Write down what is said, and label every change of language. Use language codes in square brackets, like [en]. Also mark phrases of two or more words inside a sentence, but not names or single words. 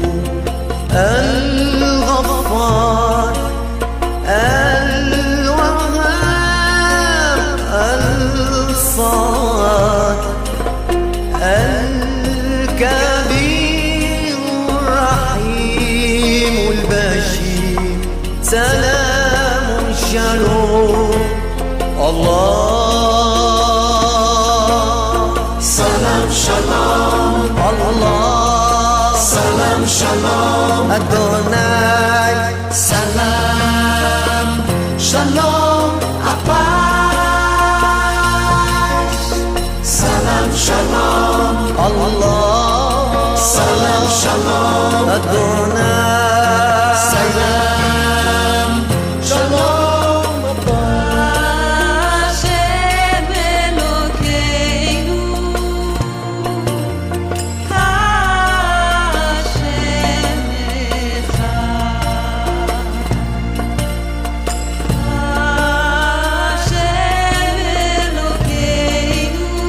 [ar] الغفار الوهاب الصمد الكبير الرحيم البشير سلام شالوم الله سلام شالom الله سلام شالom [he] أدوناي [ar] Salam, [he] shalom, [pt] a paz. [ar] Salam, shalom, الله salam, shalom, [he] أدوناي [ar] salam, [he] shalom, [pt] a paz. [he] השם אלוקינו, השם אחד, השם אלוקינו,